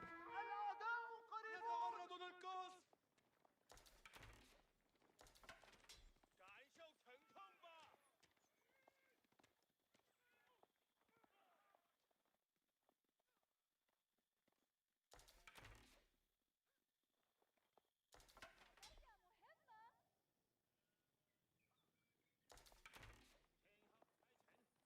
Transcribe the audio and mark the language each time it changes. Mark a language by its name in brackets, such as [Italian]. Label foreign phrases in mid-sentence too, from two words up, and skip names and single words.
[Arabic] الأعداء قريبون. يتعرض للقصف. [Chinese] 感受疼痛吧。 [Arabic] لدي مهمة. [Chinese] 天后差遣，